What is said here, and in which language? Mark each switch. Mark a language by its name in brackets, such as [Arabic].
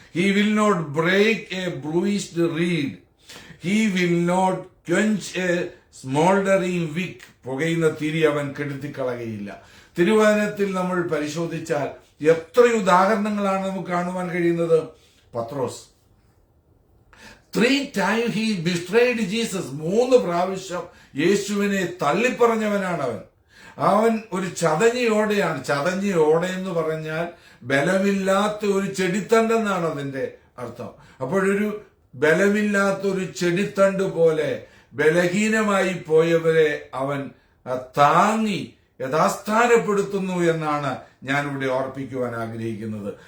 [English] He will not break a bruised reed, he will not quench a smouldering wick. [Malayalam] പുകയുന്ന തിരി അവൻ കെടുത്തിക്കളയുകയില്ല. തിരുവചനത്തിൽ നമ്മൾ പരിശോധിച്ചാൽ എത്ര ഉദാഹരണങ്ങളാണ് നമുക്ക് കാണുവാൻ കഴിയുന്നത്. [English] പത്രോസ് 3 times he betrayed Jesus. [Malayalam] 3 പ്രാവശ്യം യേശുവിനെ തള്ളിപ്പറഞ്ഞവനാണ് അവൻ. അവൻ ഒരു ചതഞ്ഞയോടെയാണ്. ചതഞ്ഞയോടെ പറഞ്ഞാൽ ബലമില്ലാത്ത ഒരു ചെടിത്തണ്ടെന്നാണ് അതിന്റെ അർത്ഥം. അപ്പോഴൊരു ബലമില്ലാത്ത ഒരു ചെടിത്തണ്ട് പോലെ ബലഹീനമായി പോയവരെ അവൻ താങ്ങി യഥാസ്ഥാനപ്പെടുത്തുന്നു എന്നാണ് ഞാനിവിടെ ഓർപ്പിക്കുവാൻ ആഗ്രഹിക്കുന്നത്.